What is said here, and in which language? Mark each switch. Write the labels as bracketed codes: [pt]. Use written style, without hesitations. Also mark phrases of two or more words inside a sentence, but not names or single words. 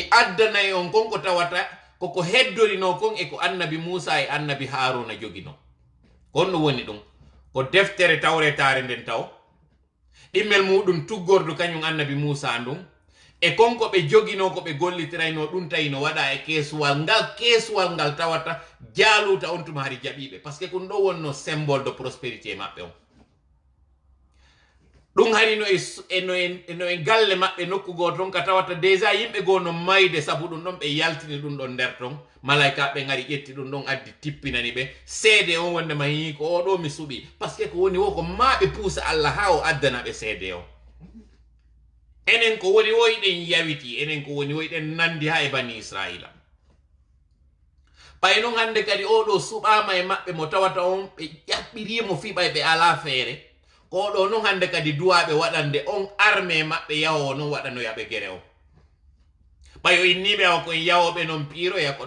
[ff] addanay on kon ko tawata koko heddorino kon e ko annabi Musa e annabi Haruna jogino kon no woni ɗum ko deftere tawretare nden taw ɗimmel muɗum tuggordu kañum annabi Musa ndun e konko ɓe jogino ko ɓe gollitirayno ɗum tawi no waɗa e keesuwal ngal tawata Jaluta on tuma hari jaɓiɓe [fr] par ce que [ff] ɗum ɗo wonno [fr] symbole de prospérité [ff] maɓɓe on ɗum hari no e galle maɓɓe nokkugo ton ka tawata déjà yimɓe goo no mayde sabu ɗum ɗon ɓe yaltini ɗum ɗon nder ton malaika ɓe ngari ƴetti ɗum ɗon addi tippinani ɓe seede on wondema yi ko oɗo mi suɓi [fr] par ce que [ff] ko woni wo ko maɓe puusa Allah ha o addana ɓe seede on enen ko woni woyɗen yawiti enen ko woni woyɗen nandi ha e bani Israila ɓay non hande kadi oɗo suɓama e maɓɓe mo tawata on ɓe ƴaɓɓirimo fiɓay ɓe ala feere ko ɗo non hande kadi duwaɓe waɗande on armé maɓɓe yahowo non waɗanoyaɓe gere o ɓayo inniɓe awa koye yawoɓe non piiroya ko